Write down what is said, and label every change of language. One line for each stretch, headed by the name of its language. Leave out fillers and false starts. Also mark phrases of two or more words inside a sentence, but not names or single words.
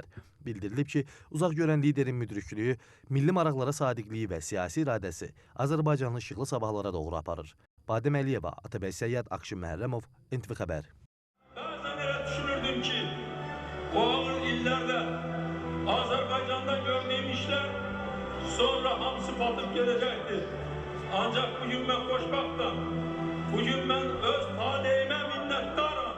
Azerbaijani: Bildirilib ki, uzaqgörən liderin müdriklüyü, milli maraqlara sadiqliyi və siyasi iradəsi Azərbaycanlı işıqlı sabahlara doğru aparır. Badəm Əliyeva, Atabəy Səyyad, Akşin Məhərrəmov, NTV Xəbər. Bəzən elə düşünürdüm ki, o ağır illərdə Azərbaycanda gördüyüm işlər sonra hamısı
Turkish: batıp gelecektir. Ancak bugün ben xoşbaxtım. Bugün ben öz taleyime minnettarım.